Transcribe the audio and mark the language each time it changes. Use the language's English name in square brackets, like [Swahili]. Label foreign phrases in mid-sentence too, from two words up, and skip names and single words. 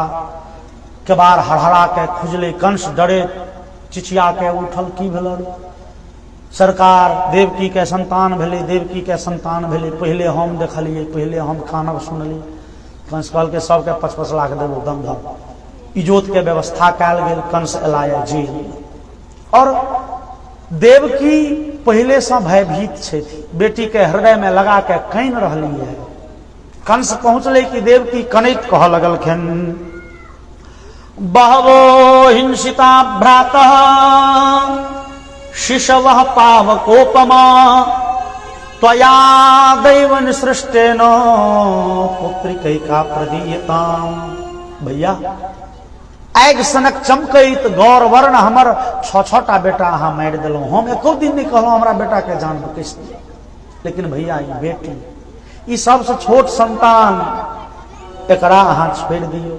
[Maithili] केबाड़ हड़हड़ा के खुजले, कंस डरे चिचिया के उठल, की भेल सरकार, देवकी के संतान भेले, देवकी के संतान भेले, पहले हम देखलिए, पहले हम कानब सुनली। कंस कहल के सबके 5-5 लाख देबो, दम धम। इजोत के व्यवस्था कैल गेल। कंस एलाय जेल। और देवकी पहले से भयभीत छै, बेटी के हृदय में लगा के काइन रहली है। कंस पहुंचले कि देवकी कनैत कह लगलखिन [Sanskrit] बहवो हिंसिता भ्रातः शिशवः पावकोपमा त्वया दैव निसृष्टेन पुत्रिकैका प्रदीयताम। [Maithili] भैया आगि सनक चमकैत गौर वर्ण हमर 6-6टा बेटा अहाँ मारि देलहुं। हम एको दिन नहीं कहलहुं हमरा बेटा के जान बकैस दियौ, लेकिन भैया ई बेटी, ई सबसे छोट संतान, एकरा अहाँ छोड़ि दियौ।